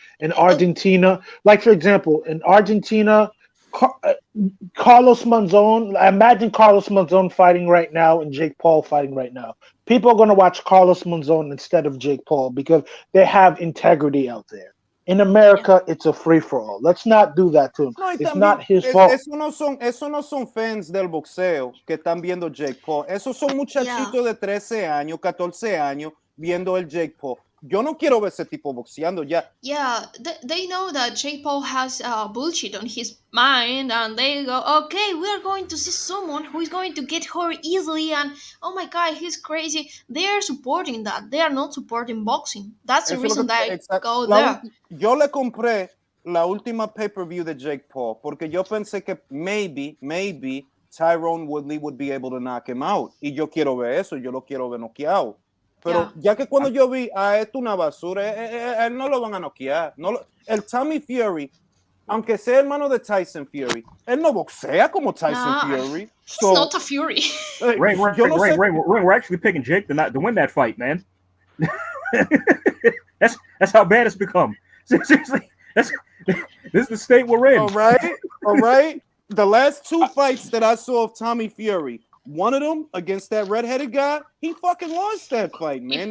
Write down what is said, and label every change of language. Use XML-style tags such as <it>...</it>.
<en>In Argentina, like for example, in Argentina, Carlos Monzon, imagine Carlos Monzon fighting right now and Jake Paul fighting right now. People are going to watch Carlos Monzon instead of Jake Paul because they have integrity out there. In America, it's a free-for-all. Let's not do that to him. No, it's not his fault.</en> <es>Eso no son fans del boxeo que están viendo Jake Paul. Esos son muchachitos de 13 años, 14 años, viendo el Jake Paul. yo no quiero ver ese tipo boxeando ya.</es> <en>Yeah, they know that Jake Paul has bullshit on his mind, and they go, okay, we are going to see someone who is going to get hurt easily, and oh my god, he's crazy. They are supporting that. They are not supporting boxing. That's the</en> <es>Eso es lo</es> <en>reason</en> <es>que,</es> <en>that I go</en> <es>la</es> <en>there.</en> <es>yo le compré la última pay-per-view de Jake Paul porque yo pensé que</es> <en>maybe Tyrone Woodley would be able to knock him out.</en> <es>Y yo quiero ver eso, yo lo quiero ver noqueado. Pero ya que cuando yo vi esto una basura, él no lo van a noquear. El Tommy Fury, aunque sea hermano de Tyson Fury, él no boxea como Tyson Fury.</es> <en>He's not a Fury. Ray, we're actually picking Jake to win that fight, man. that's how bad it's become. Seriously, this is the state we're in. All right. The last two fights that I saw of Tommy Fury, one of them against that redheaded guy, he fucking lost that fight, man.</en>